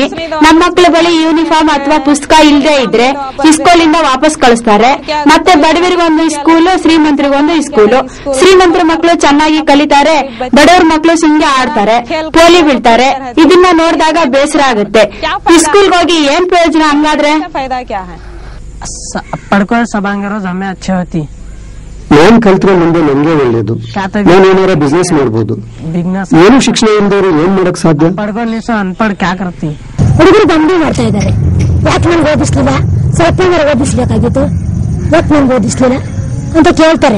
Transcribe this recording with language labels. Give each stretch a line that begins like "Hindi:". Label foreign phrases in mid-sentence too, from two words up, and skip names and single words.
Kannada: ನಮ್ಮ ಮಕ್ಕಳ ಬಳಿ ಯೂನಿಫಾರ್ಮ್ ಅಥವಾ ಪುಸ್ತಕ ಇಲ್ಲದೆ ಇದ್ರೆ ಸ್ಕೂಲಿಂದ ವಾಪಸ್ ಕಳಿಸ್ತಾರೆ. ಮತ್ತೆ ಬಡವರಿಗೊಂದು ಸ್ಕೂಲು, ಶ್ರೀಮಂತರಿಗೊಂದು ಸ್ಕೂಲು. ಶ್ರೀಮಂತರ ಮಕ್ಕಳು ಚೆನ್ನಾಗಿ ಕಲಿತಾರೆ, ಬಡವರ ಮಕ್ಕಳು ಸುಮ್ನೆ ಆಡ್ತಾರೆ, ಪೋಲಿ ಬೀಳ್ತಾರೆ. ಇದನ್ನ ನೋಡಿದಾಗ ಬೇಸರ ಆಗುತ್ತೆ. ಸ್ಕೂಲ್ಗೆ ಹೋಗಿ ಏನ್ ಪ್ರಯೋಜನ ಹಂಗಾದ್ರೆ?
Hindi: पढ़कर सब रोज हमें अच्छे होती.
Kannada: ನಾನ್ ಕಲ್ತ್ರೆ ಮುಂದೆ ನನ್ಗೆ ಒಳ್ಳೇದು. ನಾನು ಏನಾರ ಬಿಸ್ನೆಸ್ ಮಾಡ್ಬೋದು. ಏನು ಶಿಕ್ಷಣ ಇಲ್ದವ್ರು ಏನ್ ಮಾಡಕ್ ಸಾಧ್ಯ?
Hindi: अनपढ़ क्या करती.
Kannada: ಹುಡುಗರು ಬಂದು ಮಾಡ್ತಾ ಇದ್ದಾರೆ. ಯಾಕೆ ನನ್ಗೆ ಓದಿಸ್ಲಿಲ್ಲ? ಸ್ವಲ್ಪ ಓದಿಸ್ಬೇಕಾಗಿತ್ತು, ಯಾಕೆ ನನ್ಗೆ ಓದಿಸ್ಲಿಲ್ಲ ಅಂತ ಕೇಳ್ತಾರೆ.